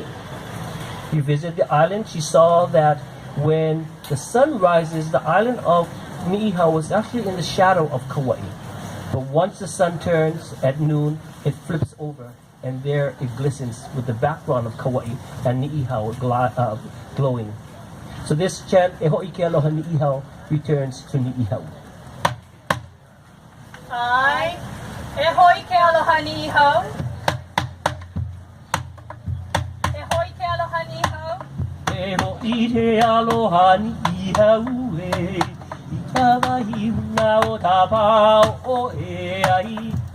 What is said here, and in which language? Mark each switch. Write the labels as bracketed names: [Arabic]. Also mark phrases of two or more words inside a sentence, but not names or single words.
[English] You visit the island, she saw that when the sun rises, the island of Niihau was actually in the shadow of Kauai. But once the sun turns at noon, it flips over, and there it glistens with the background of Kauai and Niihau glowing. So this chant, [Hawaiian] E ho'i ke aloha Niihau, [English] returns to Niihau. [Hawaiian] Ai, e hoi ke aloha Niihau. E hoi ke aloha Niihau. E ho'i te aloha Niihau e, I tawahi una o tāpau o e ai.